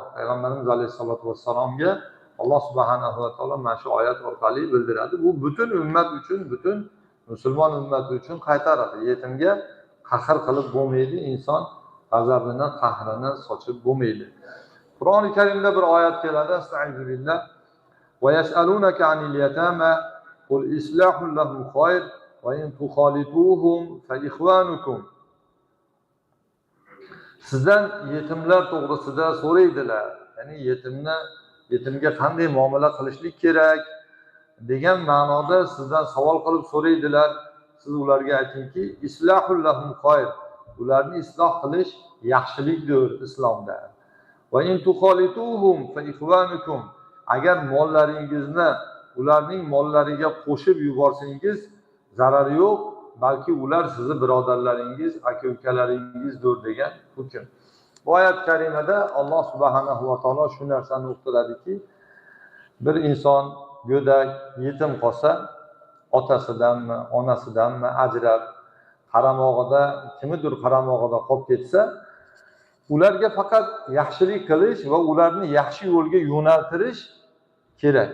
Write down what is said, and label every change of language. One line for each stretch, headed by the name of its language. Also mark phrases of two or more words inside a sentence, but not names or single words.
Uzbek: Payg'ambarimiz alayhisolatu vassalomga Alloh
Arabic: سبحانه وتعالى
Uzbek: mana shu oyat orqali bildiradi. Bu butun ummat uchun, butun musulmon ummati uchun qaytaradi. Yetimga qahr qilib bo'lmaydi, inson g'azabini, qahrini sochib bo'lmaydi. Qur'oni Karimda bir oyat keladi.
Arabic: أستعيذ بالله. ويسألونك عن اليتامى قل إصلاح لهم خير وإن تخالطوهم فإخوانكم.
Uzbek: Sizdan yetimlar to'g'risida so'raydilar. Ya'ni yetimga qanday muomala qilishlik kerak degan ma'noda sizdan savol qilib so'raydilar. Siz ularga aytingki,
Arabic: إصلاح لهم خير.
Uzbek: Ularni isloh qilish yaxshilikdir islomda.
Arabic: وإن تخالطوهم فإخوانكم.
Uzbek: Agar mollaringizni ularning mollariga qo'shib yuborsangiz zarari yo'q, balki ular sizni birodarlaringiz, aka-ukalaringizdir degan hukm. Bu oyat karimada Alloh
Arabic: سبحانه وتعالى
Uzbek: shu narsani uqtiradiki, bir inson go'dak yetim qolsa, otasidanmi, onasidanmi ajrab, qaramog'ida, kimnidir qaramog'ida qolib ketsa, ularga faqat yaxshilik qilish va ularni yaxshi yo'lga yo'naltirish kerak.